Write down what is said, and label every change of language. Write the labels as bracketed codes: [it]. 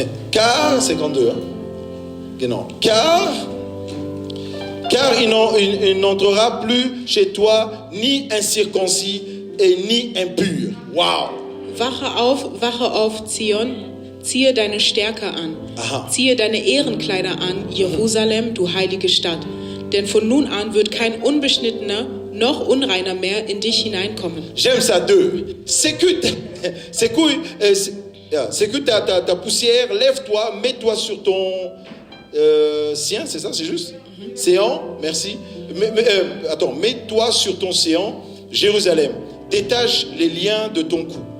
[fr] Car, 52, hein? Non. Car il n'entrera plus chez toi ni incirconcis et ni impur. Wow. [de] Wache auf, Zion, ziehe deine Stärke an. Aha. Ziehe deine Ehrenkleider an, Jerusalem, du heilige Stadt. Denn von nun an wird kein Unbeschnittener noch Unreiner mehr in dich hineinkommen. [fr] J'aime ça, 2. Sécute ta poussière, lève-toi, mets-toi sur ton sien, c'est ça, c'est juste? Séant, merci. Mets-toi sur ton séant, Jérusalem. Détache les liens de ton cou.